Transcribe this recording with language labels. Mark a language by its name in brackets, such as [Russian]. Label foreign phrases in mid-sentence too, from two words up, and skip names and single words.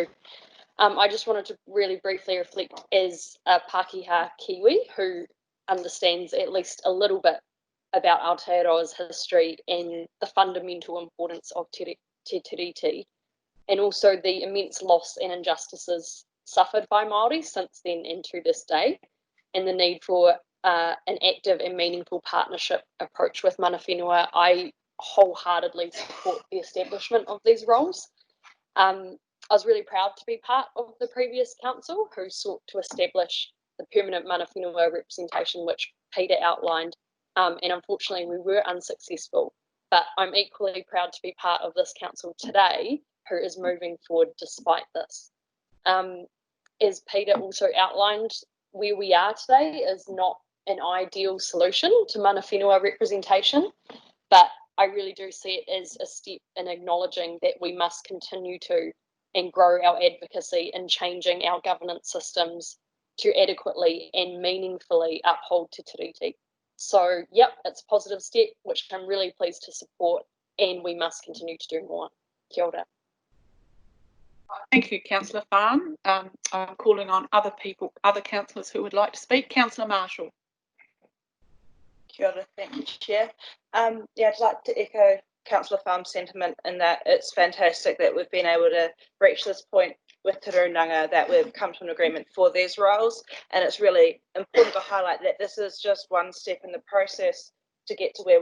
[English] I just wanted to really briefly reflect as a Pākehā Kiwi who understands at least a little bit about Aotearoa's history and the fundamental importance of Te Tiriti, and also the immense loss and injustices suffered by Māori since then and to this day, and the need for an active and meaningful partnership approach with [Māori] mana whenua. [English] I wholeheartedly support the establishment of these roles. I was really proud to be part of the previous council who sought to establish the permanent [Māori] mana whenua [English] representation, which Peter outlined, and unfortunately we were unsuccessful. But I'm equally proud to be part of this council today who is moving forward despite this. As Peter also outlined, where we are today is not an ideal solution to [Māori] mana whenua [English] representation, but I really do see it as a step in acknowledging that we must continue to and grow our advocacy in changing our governance systems to adequately and meaningfully uphold Te Tiriti. So, yep, it's a positive step, which I'm really pleased to support, and we must continue to do more. [Māori] Kia ora. [English] Thank you, Councillor Farn. I'm calling on other councillors who would like to speak. Councillor Marshall. [Māori] Kia ora, [English] thank you, Chair. Yeah, I'd like to echo Councillor Farn's sentiment in that it's fantastic that we've been able to reach this point with Te Ranganga, that we've come to an agreement for these roles, and it's really important to highlight that this is just one step in the process to get to where